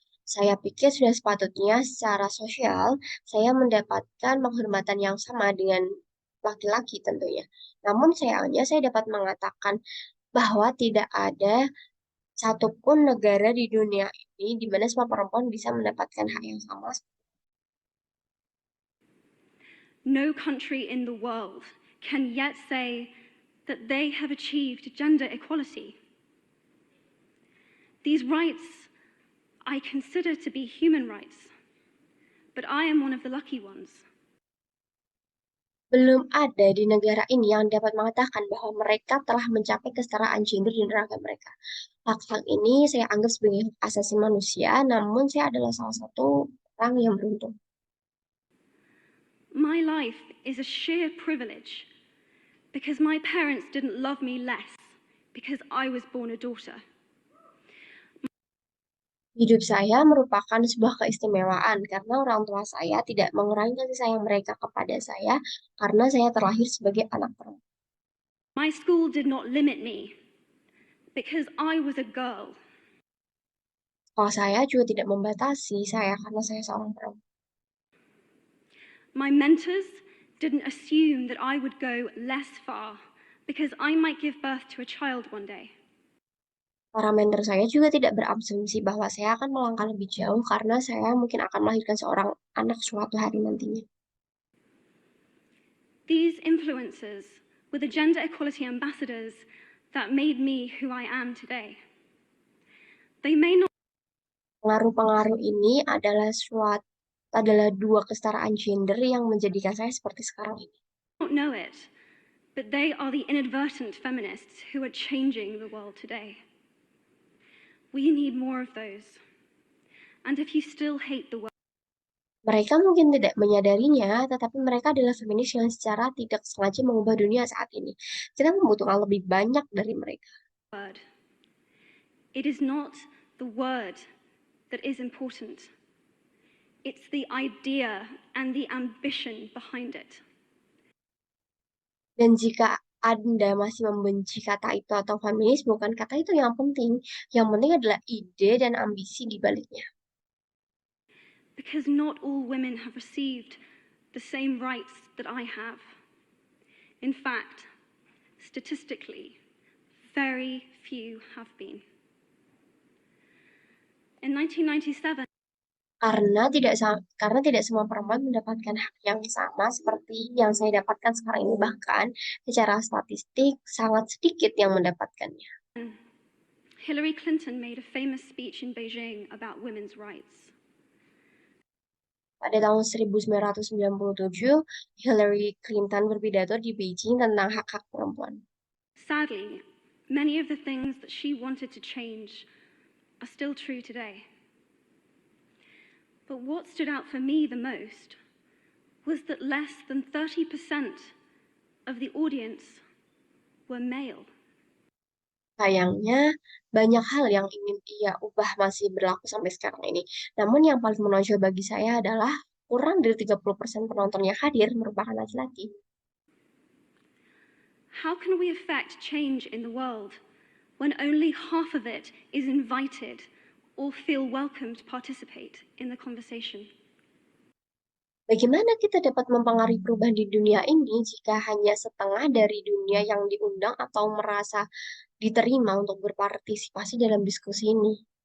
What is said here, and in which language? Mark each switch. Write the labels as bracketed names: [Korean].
[Indonesian] Saya pikir sudah sepatutnya secara sosial saya mendapatkan penghormatan yang sama dengan laki-laki tentunya. Namun sayangnya saya dapat mengatakan bahwa tidak ada satupun negara di dunia ini di mana semua perempuan bisa mendapatkan hak yang sama. [English] No country in the world can yet say that they have achieved gender equality. These rights I consider to be human rights, but I am one of the lucky ones. [Indonesian] Belum ada di negara ini yang dapat mengatakan bahwa mereka telah mencapai kesetaraan gender di negara mereka. Hak-hak ini saya anggap sebagai hak asasi manusia, namun saya adalah salah satu orang yang beruntung. [English] My life is a sheer privilege because my parents didn't love me less because I was born a daughter. [Indonesian] Hidup saya merupakan sebuah keistimewaan karena orang tua saya tidak mengurangi kasih sayang mereka kepada saya karena saya terlahir sebagai anak perempuan. [English] My school did not limit me because I was a girl. [Indonesian] Sekolah saya juga tidak membatasi saya karena saya seorang perempuan. [English] My mentors didn't assume that I would go less far because I might give birth to a child one day. [Indonesian] Para mentor saya juga tidak berasumsi bahwa saya akan melangkah lebih jauh karena saya mungkin akan melahirkan seorang anak suatu hari nantinya. [English] These influences were the gender equality ambassadors that made me who I am today. They may not [Indonesian] Pengaruh-pengaruh ini adalah dua kesetaraan gender yang menjadikan saya seperti sekarang ini. [English] know it, but they are the inadvertent feminists who are changing the world today. We need more of those. And if you still hate the [Indonesian] Mereka mungkin tidak menyadarinya, tetapi mereka adalah feminis yang secara tidak sengaja mengubah dunia saat ini. Kita membutuhkan lebih banyak dari mereka. [English] word, it is not the word that is important. It's the idea and the ambition behind it. [Indonesian] Dan jika Anda masih membenci kata itu atau feminis, bukan kata itu yang penting. Yang penting adalah ide dan ambisi di baliknya. [English] Because not all women have received the same rights that I have. In fact, statistically, very few have been. In 1997, [Indonesian] Karena tidak semua perempuan mendapatkan hak yang sama seperti yang saya dapatkan sekarang ini. Bahkan secara statistik sangat sedikit yang mendapatkannya. [English] Hillary Clinton made a famous speech in Beijing about women's rights. [Indonesian] Pada tahun 1997, Hillary Clinton berpidato di Beijing tentang hak-hak perempuan. [English] Sadly, many of the things that she wanted to change are still true today. But what stood out for me the most was that less than 30% of the audience were male. [Indonesian] Sayangnya, banyak hal yang ingin ia ubah masih berlaku sampai sekarang ini. Namun yang paling menonjol bagi saya adalah kurang dari 30% penonton yang hadir merupakan laki-laki. [English] How can we affect change in the world when only half of it is invited or feel welcome to participate in the conversation? [Indonesian] Bagaimana kita dapat mempengaruhi perubahan di dunia ini jika hanya setengah dari dunia yang diundang atau merasa diterima untuk berpartisipasi dalam diskusi ini?